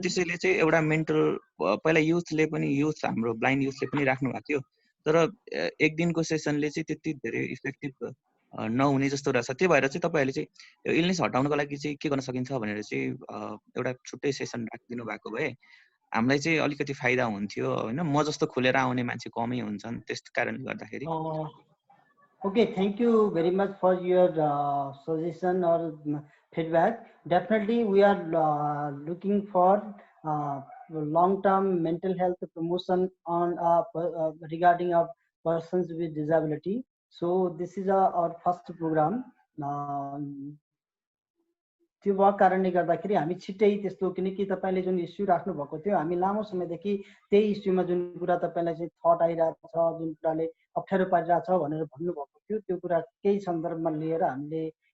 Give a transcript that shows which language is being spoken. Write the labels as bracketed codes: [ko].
[ne] त्यसैले चाहिँ एउटा मेन्टल पहिला युथले पनि, युथ हाम्रो ब्लाइन्ड युथले पनि राख्नु भएको थियो, तर एक दिनको सेसनले चाहिँ त्यति धेरै इफेक्टिभ नहुने जस्तो रहेछ। त्यही भएर चाहिँ तपाईँहरूले चाहिँ इलनेस हटाउनको लागि चाहिँ के गर्न सकिन्छ भनेर चाहिँ एउटा छुट्टै सेसन राखिदिनु भएको भए हामीलाई चाहिँ अलिकति फाइदा हुन्थ्यो होइन। म जस्तो खुलेर आउने मान्छे कमै हुन्छन्, त्यस कारणले गर्दाखेरि। [en] Okay, thank you very much for your suggestion or feedback. Definitely, we are looking for long-term mental health promotion on regarding of persons with disability. So this is our first program. [ne] त्यो भएको कारणले गर्दाखेरि हामी छिट्टै त्यस्तो, किनकि तपाईँले जुन इस्यु राख्नु भएको थियो, हामी लामो समयदेखि त्यही इस्युमा जुन कुरा तपाईँलाई चाहिँ थट आइरहेको छ, जुन कुराले अप्ठ्यारो पारिरहेको छ भनेर भन्नुभएको थियो, त्यो कुरा केही सन्दर्भमा लिएर हामीले